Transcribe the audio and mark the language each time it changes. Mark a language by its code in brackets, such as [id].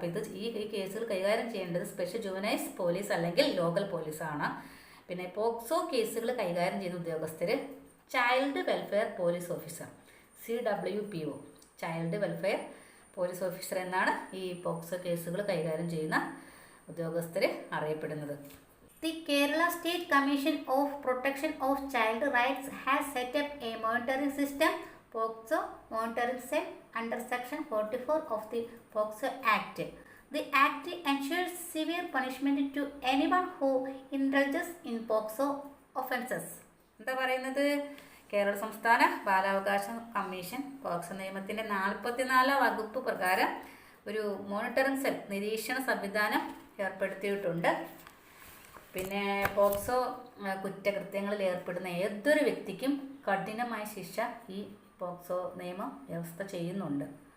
[ml] അപ്പോൾ ഈ കേസുകൾ കൈകാര്യം ചെയ്യേണ്ടത് സ്പെഷ്യൽ ജുവനൈൽസ് പോലീസ് അല്ലെങ്കിൽ ലോക്കൽ പോലീസാണ്. പിന്നെ പോക്സോ കേസുകൾ കൈകാര്യം ചെയ്യുന്ന ഉദ്യോഗസ്ഥർ child welfare police officer, CWPO, child welfare police officer എന്നാണ് ഈ പോക്സോ കേസുകൾ കൈകാര്യം ചെയ്യുന്ന ഉദ്യോഗസ്ഥർ അറിയപ്പെടുന്നത്. [en] The Kerala State Commission of Protection of Child Rights has set up a monitoring system, POCSO Monitoring Cell, under Section 44 of the POCSO Act. The Act ensures severe punishment to anyone who indulges in POCSO offences. [ml] എന്താ പറയുന്നത്? കേരള സംസ്ഥാന ബാലാവകാശ commission POCSO നിയമത്തിൻ്റെ 44 വകുപ്പ് പ്രകാരം ഒരു monitoring cell, നിരീക്ഷണ സംവിധാനം ഏർപ്പെടുത്തിയിട്ടുണ്ട്. പിന്നെ പോക്സോ കുറ്റകൃത്യങ്ങളിൽ ഏർപ്പെടുന്ന ഏതൊരു വ്യക്തിക്കും കഠിനമായ ശിക്ഷ ഈ പോക്സോ നിയമം വ്യവസ്ഥ ചെയ്യുന്നുണ്ട്.